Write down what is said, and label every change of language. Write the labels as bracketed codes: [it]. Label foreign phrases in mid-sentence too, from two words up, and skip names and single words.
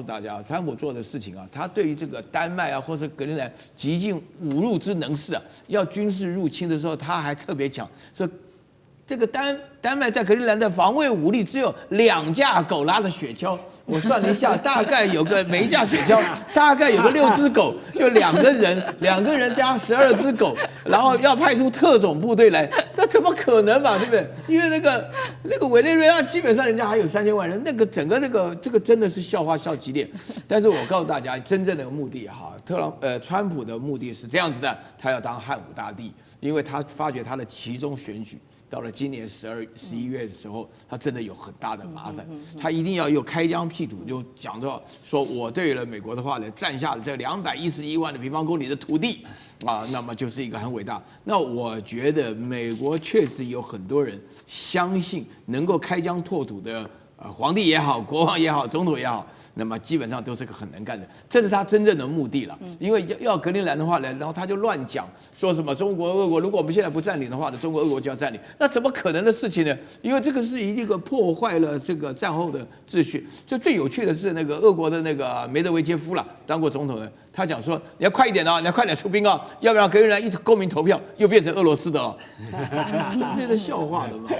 [zh] 大家，川普做的事情啊，他對於這個丹麥啊，或者格陵蘭極盡侮辱之能事啊，要軍事入侵的時候，他還特別講說，這個丹麥在格陵蘭的防衛武力只有2架狗拉的雪橇，我算了一下，大概有個每一架雪橇大概有個6隻狗，就2個人加12隻狗，然後要派出特種部隊來，那怎麼可能嘛，對不對？因為那個委內瑞拉基本上人家還有3000萬人，那個整個這個真的是笑話笑極點。但是我告訴大家，真正的目的哈，川普的目的是這樣子的，他要當漢武大帝，因為他發覺他的期中選舉。到了今年11月的時候，他真的有很大的麻煩，他一定要又開疆闢土，就講到說我對了美國的話呢，占下了這211萬的平方公里的土地啊，那麼就是一個很偉大。那我覺得美國確實有很多人相信能夠開疆拓土的。皇帝也好，國王也好，總統也好，那麼基本上都是個很能幹的，這是他真正的目的了。因為要格陵蘭的話呢，然後他就亂講，說什麼中國、俄國，如果我們現在不佔領的話呢，中國、俄國就要佔領，那怎麼可能的事情呢？因為這個是一個破壞了這個戰後的秩序。就最有趣的是，那個俄國的那個梅德韋傑夫了，當過總統的，他講說你要快一點啊，你要快點出兵啊，要不然格陵蘭一公民投票又變成俄羅斯的了，這變成笑話了嘛？